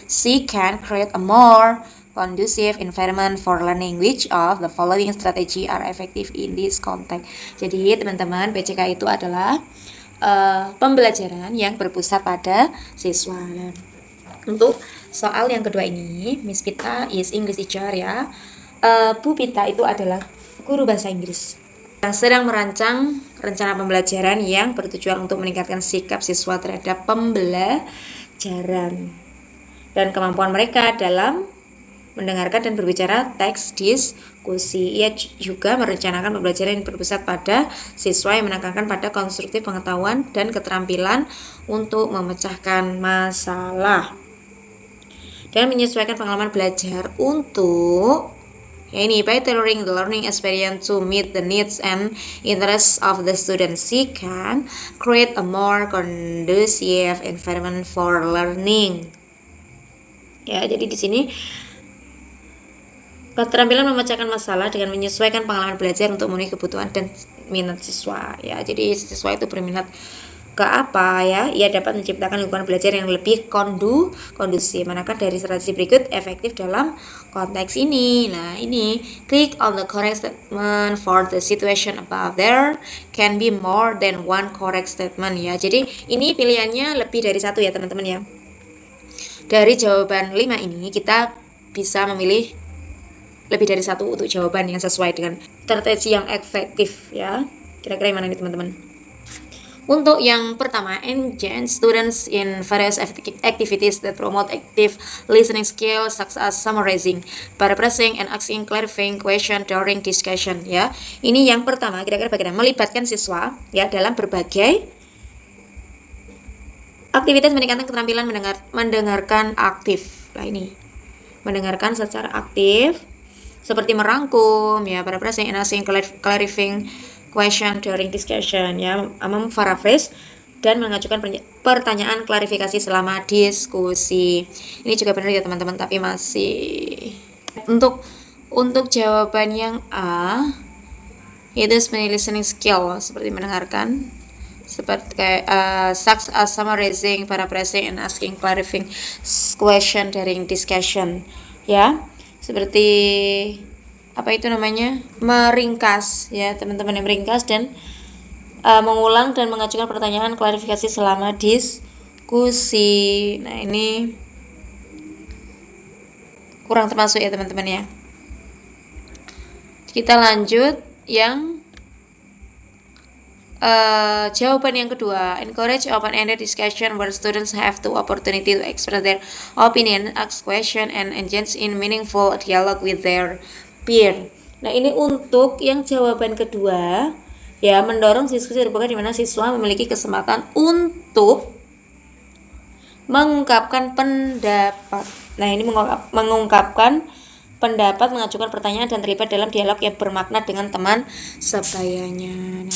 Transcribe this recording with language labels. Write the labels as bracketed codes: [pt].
[en] She can create a more conducive environment for learning. Which of the following strategy are effective in this context? [id] Jadi teman-teman, PCK itu adalah pembelajaran yang berpusat pada siswa. Untuk soal yang kedua ini, [en] Miss Pita is English teacher [id] ya. Bu Pita itu adalah guru bahasa Inggris yang sedang merancang rencana pembelajaran yang bertujuan untuk meningkatkan sikap siswa terhadap pembelajaran dan kemampuan mereka dalam mendengarkan dan berbicara teks diskusi. Ia juga merencanakan pembelajaran yang berpusat pada siswa yang menekankan pada konstruktif pengetahuan dan keterampilan untuk memecahkan masalah dan menyesuaikan pengalaman belajar untuk [en] by tailoring the learning experience to meet the needs and interests of the students. She can create a more conducive environment for learning. [id] Ya, jadi di sini keterampilan memecahkan masalah dengan menyesuaikan pengalaman belajar untuk memenuhi kebutuhan dan minat siswa. Ya, jadi siswa itu berminat ke apa ya, ia dapat menciptakan lingkungan belajar yang lebih kondusif. Manakah dari strategi berikut efektif dalam konteks ini? Nah, ini [en] click on the correct statement for the situation above. There can be more than one correct statement ya. [id] Jadi ini pilihannya lebih dari satu ya teman-teman ya. Dari jawaban 5 ini kita bisa memilih lebih dari satu untuk jawaban yang sesuai dengan strategi yang efektif ya. Kira-kira yang mana nih teman-teman? Untuk yang pertama, [en] engage students in various activities that promote active listening skills such as summarizing, paraphrasing, and asking clarifying question during discussion ya. [id] Ini yang pertama, kira-kira bagaimana melibatkan siswa ya dalam berbagai aktivitas meningkatkan keterampilan mendengarkan aktif. Nah, ini mendengarkan secara aktif seperti merangkum ya, [en] paraphrasing and asking clarifying question during discussion [id] ya, memparaphrase dan mengajukan pertanyaan klarifikasi selama diskusi. Ini juga benar ya teman-teman, tapi masih untuk jawaban yang A itu sebenarnya listening skill seperti mendengarkan, seperti kayak [en] such as summarizing, paraphrasing, and asking clarifying question during discussion [id] ya, seperti apa itu namanya, meringkas ya teman-teman, yang meringkas dan mengulang dan mengajukan pertanyaan klarifikasi selama diskusi. Nah, ini kurang termasuk ya teman-teman ya. Kita lanjut yang jawaban yang kedua, [en] encourage open-ended discussion where students have the opportunity to express their opinion, ask question, and engage in meaningful dialogue with their peer. [id] Nah, ini untuk yang jawaban kedua ya, mendorong diskusi terbuka di mana siswa memiliki kesempatan untuk mengungkapkan pendapat. Nah, ini mengungkapkan pendapat, mengajukan pertanyaan, dan terlibat dalam dialog yang bermakna dengan teman sebayanya.